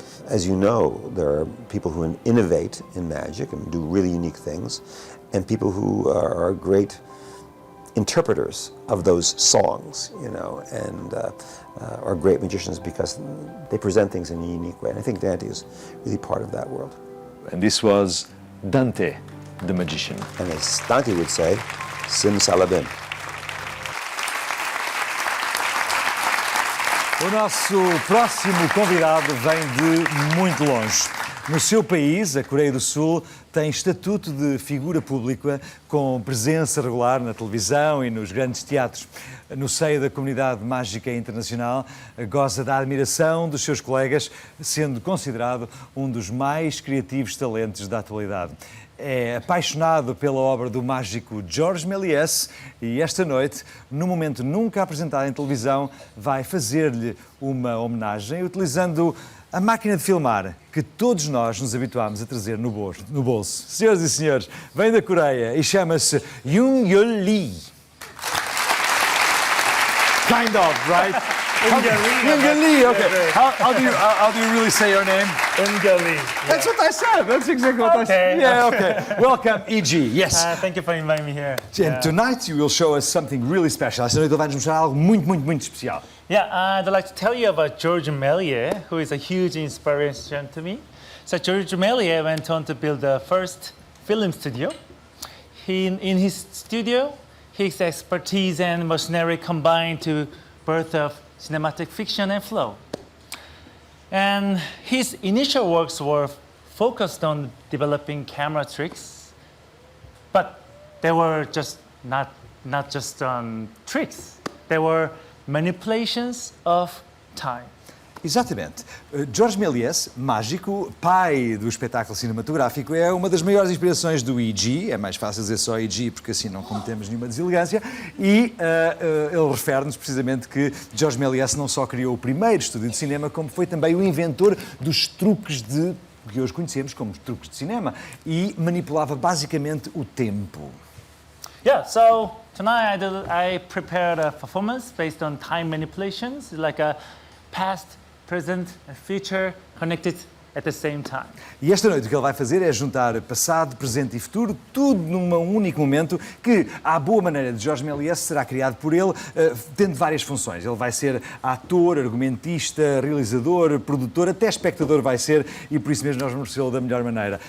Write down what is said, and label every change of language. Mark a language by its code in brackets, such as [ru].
[en] as you know, there are people who innovate in magic and do really unique things, and people who are great interpreters of those songs, you know, and are great magicians because they present things in a unique way. And I think Dante is really part of that world. And this was Dante, the magician. And as Dante would say, simsalabim. [pt] O nosso próximo convidado vem de muito longe. No seu país, a Coreia do Sul, tem estatuto de figura pública com presença regular na televisão e nos grandes teatros. No seio da comunidade mágica internacional, goza da admiração dos seus colegas, sendo considerado um dos mais criativos talentos da atualidade. É apaixonado pela obra do mágico Georges Méliès e esta noite, num momento nunca apresentado em televisão, vai fazer-lhe uma homenagem utilizando a máquina de filmar que todos nós nos habituámos a trazer no bolso. Senhoras e senhores, vem da Coreia e chama-se Yoon Yeol Lee. [en] Kind of, right? Yoon Lee, okay. How do you really say your name? Lee. That's what I said. That's exactly what I said. Yeah, okay. Welcome, E.G. Yes. Thank you for inviting me here. And tonight you will show us something really special. [pt] Esta noite ele vai nos mostrar algo muito especial. [en] Yeah, I'd like to tell you about Georges Méliès, who is a huge inspiration to me. So Georges Méliès went on to build the first film studio. In his studio, his expertise and machinery combined to birth of cinematic fiction and flow. And his initial works were focused on developing camera tricks, but they were just not just tricks. They were manipulations of time. [pt] Exatamente. Georges Méliès, mágico, pai do espetáculo cinematográfico, é uma das maiores inspirações do E.G., é mais fácil dizer só E.G. porque assim não cometemos nenhuma deselegância, e ele refere-nos precisamente que Georges Méliès não só criou o primeiro estúdio de cinema, como foi também o inventor dos truques que hoje conhecemos como truques de cinema, e manipulava basicamente o tempo. [en] Yeah, so tonight I prepared a performance based on time manipulations, like a past, present, and future connected at the same time. [pt] E esta noite o que ele vai fazer é juntar passado, presente e futuro, tudo num único momento que, à boa maneira de Georges Méliès, será criado por ele, tendo várias funções. Ele vai ser ator, argumentista, realizador, produtor, até espectador vai ser, e por isso mesmo nós vamos recebê-lo da melhor maneira.